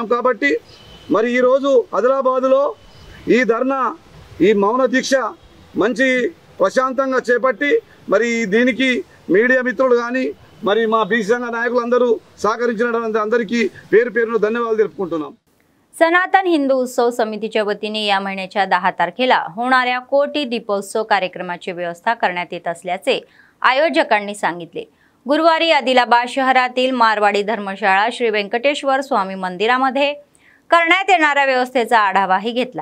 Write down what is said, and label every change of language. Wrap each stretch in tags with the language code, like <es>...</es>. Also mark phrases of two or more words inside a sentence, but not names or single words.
<te>కాబట్టి మరి ఈరోజు ఆదిలాబాదులో ఈ ధర్నా, ఈ మౌన దీక్ష మంచి ప్రశాంతంగా చేపట్టి మరి దీనికి మీడియా మిత్రులు కానీ మరి మా బీసీ సంఘ నాయకులందరూ సహకరించిన అందరికీ పేరు పేరును ధన్యवाद తెలుపుకుంటున్నాం.</te> <mr>सनातन हिंदू उत्सव समितीच्या वतीने या महिन्याच्या 10 तारखेला होणाऱ्या कोटी दीपोत्सव कार्यक्रमाची व्यवस्था करण्यात येत असल्याचे आयोजकांनी सांगितले. गुरुवारी आदिलाबाद शहरातील मारवाडी धर्मशाळा श्री वेंकटेश्वर स्वामी मंदिरामध्ये करण्यात येणाऱ्या व्यवस्थेचा आढावाही घेतला.</mr>